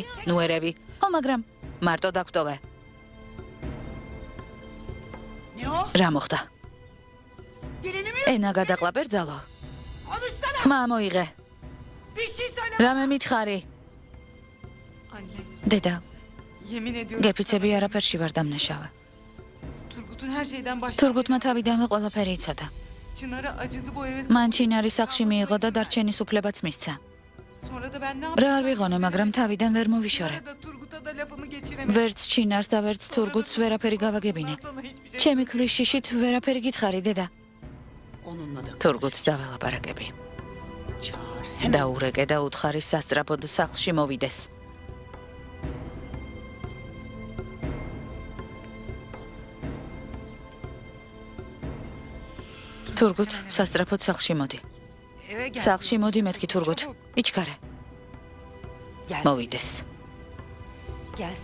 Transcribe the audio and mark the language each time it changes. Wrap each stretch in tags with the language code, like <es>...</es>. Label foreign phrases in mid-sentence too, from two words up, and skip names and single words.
<ka>ნუ ერევი. ო მაგრამ მარტო დაგტოვე. რა მოხდა? ენა გადაყლაპერძალო. ხმა მოიღე. რამე მითხარი? დედა,</ka> <tr>Yemin ediyorum.</tr> <ka>გეფიცები არაფერში ვარ დამნაშავე.</ka> <tr>Turgut'un her şeyden başladı.</tr> <ka>თურგუთმა თავიდანვე ყველაფერი იცოდა.</ka> <tr>Çınar'a acıdı bu eve.</tr> <ka>მან ჩინარის სახლში მიიღო და დარჩენის უფლებაც მისცა.</ka> <tr>Sonra da ben ne</tr> <ka>რა არ ვიღონე, მაგრამ თავიდან ვერ მოვიშორე.</ka> <tr>Da Turgut'a da lafımı geçiremedim.</tr> <ka>ვერც ჩინარს და ვერც თურგუთს ვერაფერი გავაგებინე.</ka> <tr>Sana hiçbir şey.</tr> <ka>ჩემი ქვის შიშით ვერაფერი გითხარი, დედა.</ka> <tr>Onunla da</tr> <ka>თურგუთს დაველაპარაკები. çağır. დაურეკე და უთხარი სასწრაფოდ სახლში მოვიდეს. თურგუთ, სასწრაფოდ სახლში მოდი.</ka> <tr>Eve gel.</tr> <ka>სახლში მოდი მეთქი თურგუთ. იჩქარე. მოვიდეს. Gelsin.</ka>